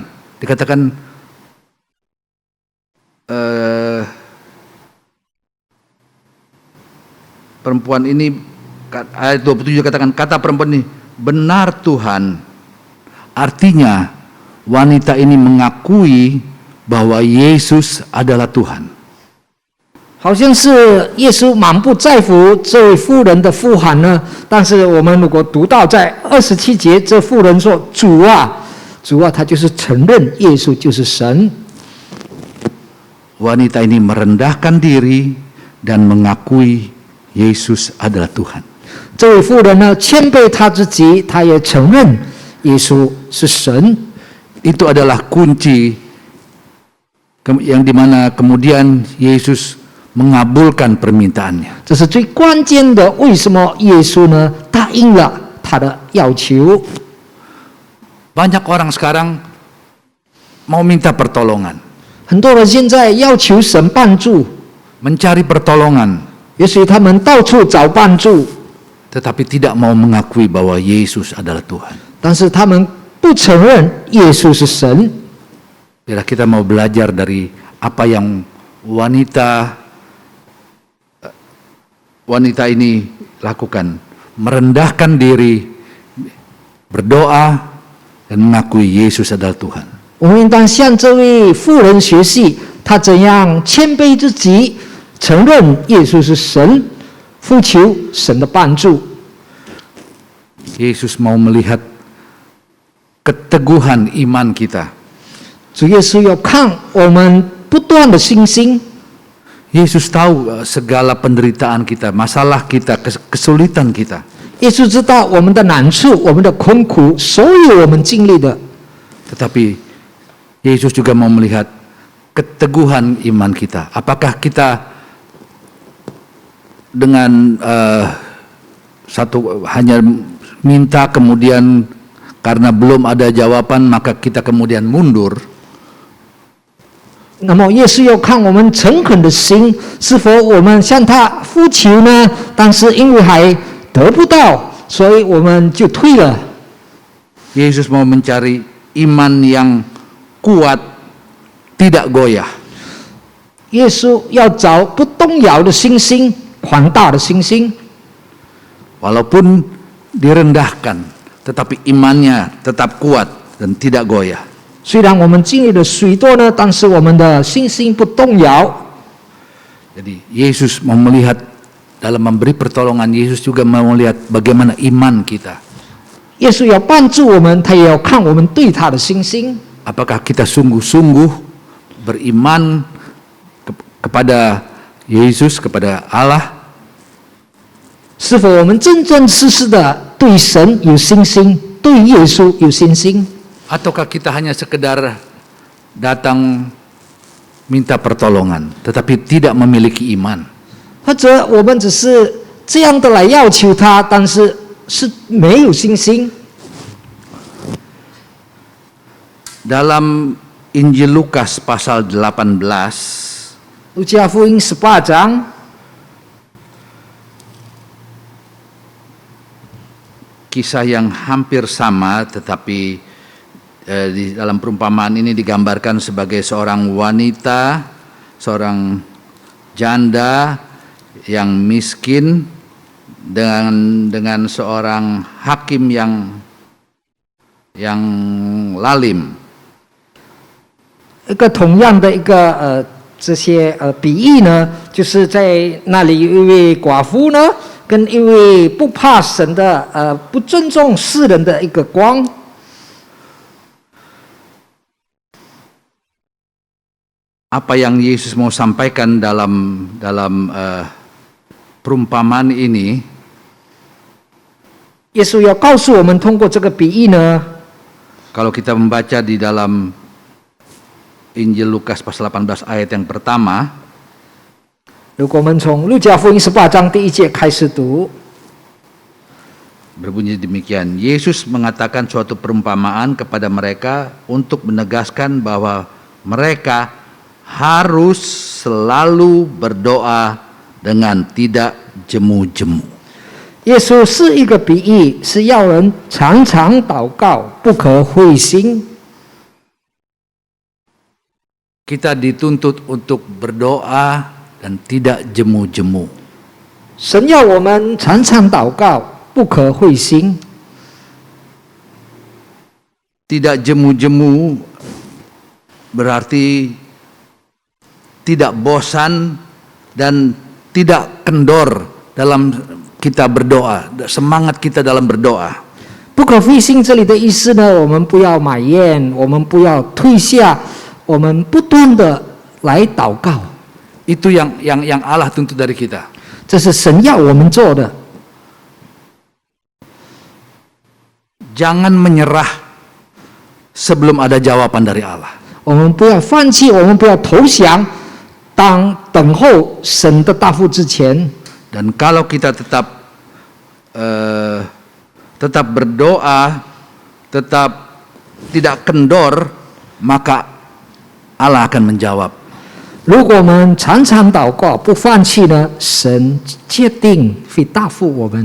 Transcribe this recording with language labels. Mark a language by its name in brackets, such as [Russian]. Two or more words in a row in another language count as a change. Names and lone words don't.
[Indonesian] Dikatakan perempuan ini, ayat 27 katakan, kata perempuan ini, benar Tuhan. Artinya wanita ini mengakui bahwa Yesus adalah Tuhan. [Chinese] 好像是耶稣满不在乎这位妇人的呼喊呢。但是我们如果读到在27节，这妇人说：“主啊，主啊！”他就是承认耶稣就是神。 [Indonesian] Wanita ini merendahkan diri dan mengakui Yesus adalah Tuhan. [Chinese] 这位妇人呢，谦卑他自己，他也承认耶稣是神。 [Indonesian] Itu adalah kunci yang dimana kemudian Yesus mengabulkan permintaannya. [Chinese] 这是最关键的。为什么耶稣呢答应了他的要求？ [Indonesian] Banyak orang sekarang mau minta pertolongan, [Chinese] 很多人现在要求神帮助， [Indonesian] mencari pertolongan, [Chinese] 也许他们到处找帮助， [Indonesian] tetapi tidak mau mengakui bahwa Yesus adalah Tuhan. [Chinese] 但是他们不承认耶稣是神。 [Indonesian] Bila kita mau belajar dari apa yang wanita ini lakukan, merendahkan diri, berdoa, dan mengakui Yesus adalah Tuhan. [Chinese] 我们应当向这位妇人学习，她怎样谦卑自己，承认耶稣是神，呼求神的帮助。 [Indonesian] Yesus mau melihat keteguhan iman kita. [Chinese] 主耶稣要看我们不断的信心。 [Indonesian] Yesus tahu segala penderitaan kita, masalah kita, kesulitan kita. [Chinese] 耶稣知道我们的难处，我们的困苦，所有我们经历的。 [Indonesian] Tetapi Yesus juga mau melihat keteguhan iman kita. Apakah kita dengan hanya minta kemudian karena belum ada jawaban maka kita kemudian mundur. [Chinese] 那么耶稣要看我们诚恳的心，是否我们向他呼求呢？但是因为还得不到，所以我们就退了。 [Indonesian] Yesus mau mencari iman yang kuat, tidak goyah. [Chinese] 耶稣要找不动摇的信心，宽大的信心。 [Indonesian] Walaupun direndahkan, tetapi imannya tetap kuat dan tidak goyah. [Chinese] 虽然我们经历了许多呢，但是我们的信心不动摇。 [Indonesian] Jadi Yesus mau melihat dalam memberi pertolongan, Yesus juga mau melihat bagaimana iman kita. [Chinese] 耶稣要帮助我们，他也要看我们对他的信心。 [Indonesian] Apakah kita sungguh-sungguh beriman kepada Yesus, kepada Allah? [Chinese] 是否我们真真实实的对神有信心，对耶稣有信心？ [Indonesian] Ataukah kita hanya sekedar datang minta pertolongan, tetapi tidak memiliki iman? [Chinese] 或者我们只是这样的来要求他，但是是没有信心？ [Indonesian] Dalam Injil Lukas pasal 18, [Chinese] 路加福音18章， [Indonesian] kisah yang hampir sama, tetapi di dalam perumpamaan ini digambarkan sebagai seorang wanita, seorang janda yang miskin dengan seorang hakim yang lalim. [Chinese] 一个同样的一个这些比喻呢，就是在那里有一位寡妇呢，跟一位不怕神的不尊重世人的一个光。 [Indonesian] Apa yang Yesus mau sampaikan dalam perumpamaan ini? [Chinese] 耶稣要告诉我们，通过这个比喻呢， [Indonesian] Kalau kita membaca di dalam Injil Lukas pasal 18 ayat yang pertama, [Chinese] 如果我们从路加福音18章第1节开始读， [Indonesian] berbunyi demikian. Yesus mengatakan suatu perumpamaan kepada mereka untuk menegaskan bahwa mereka harus selalu berdoa dengan tidak jemu-jemu. [Chinese] 耶稣是一个比喻，是要人常常祷告，不可灰心。 [Indonesian] Kita dituntut untuk berdoa dan tidak jemu-jemu. [Chinese] 神要我们常常祷告，不可灰心。 [Indonesian] Tidak jemu-jemu berarti tidak bosan dan tidak kendor dalam kita berdoa, semangat kita dalam berdoa. [Chinese] 不可灰心，这里的意思呢，我们不要埋怨，我们不要退下，我们不断的来祷告。 [Indonesian] Itu yang Allah tuntut dari kita. [Chinese] 这是神要我们做的。 [Indonesian] Jangan menyerah sebelum ada jawaban dari Allah. [Chinese] 我们不要放弃，我们不要投降，当等候神的答复之前。 [Indonesian] Dan kalau kita tetap berdoa, tetap tidak kendor, maka Allah akan menjawab. [Chinese] 如果我们常常祷告，不放弃呢，神决定会答复我们。